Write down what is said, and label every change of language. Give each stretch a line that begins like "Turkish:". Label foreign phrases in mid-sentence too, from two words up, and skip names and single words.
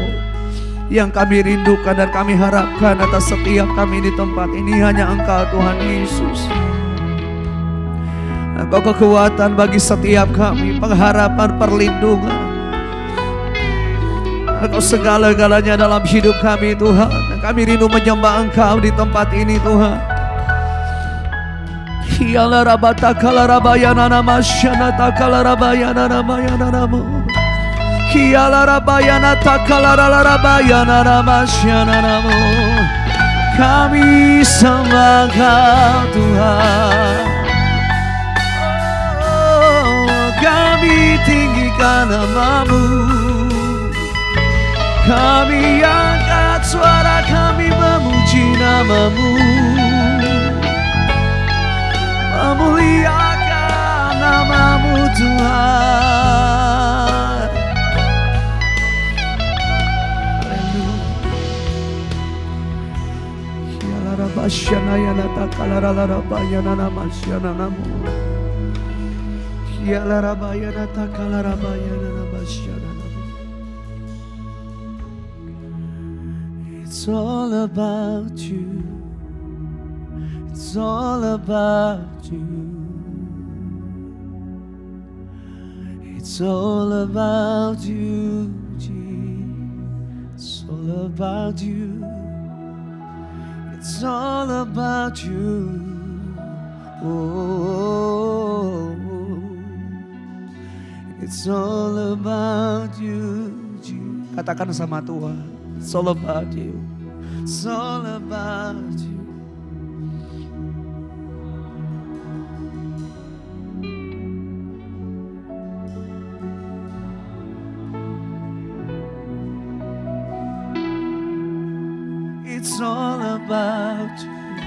Indonesian: Yang kami rindukan dan kami harapkan atas setiap kami di tempat ini hanya Engkau, Tuhan Yesus. Engkau kekuatan bagi setiap kami, pengharapan, perlindungan. Engkau segala-galanya dalam hidup kami, Tuhan. Dan kami rindu menyembah Engkau di tempat ini, Tuhan. Hiyalah rabatakala rabayana namasyana takala rabayana namayana namo. Hiyalah rabayana takala rabayana namasyana namo. Kami sembah Engkau, Tuhan. Oh, kami tinggikan nama-Mu. Kami angkat suara kami memuji nama-Mu, memuliakan nama-Mu, Tuhan. Haleluya. Rabasyana yana takala rabayana namasyana namo. Hiyalah rabayana takala rabayana namasyana namo.
English: It's all about you. It's all about you. It's all about you, Jesus. It's all about you. It's all about you. Oh, it's all about you, Jesus.
Indonesian: Katakan sama Tuhan.
English: It's all about you. It's all about you. It's all about you.